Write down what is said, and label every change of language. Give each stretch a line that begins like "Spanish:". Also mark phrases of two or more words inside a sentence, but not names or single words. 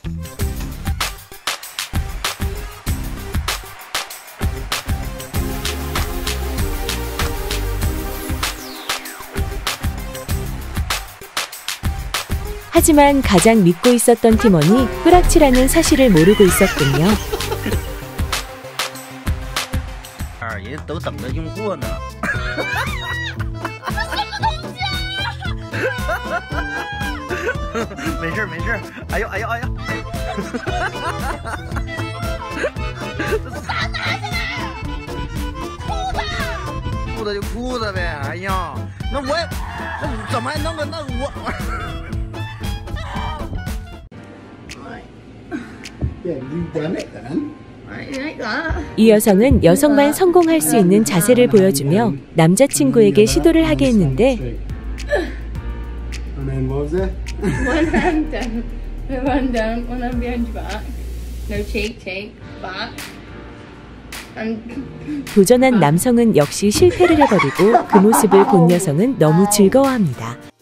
Korean: 하지만 가장 믿고 있었던 팀원이 뿌락치라는 사실을 모르고 있었군요.
Chinese: 人都等着用货呢。没事没事，哎呦哎呦哎呦！啥拿起来？裤子就裤子呗，哎呀，那我也那怎么还弄个那我？
Korean: 이 여성은 여성만 성공할 수 있는 자세를 보여주며 남자친구에게 시도를 하게 했는데 도전한 남성은 역시 실패를 해버리고 그 모습을 본 여성은 너무 즐거워합니다.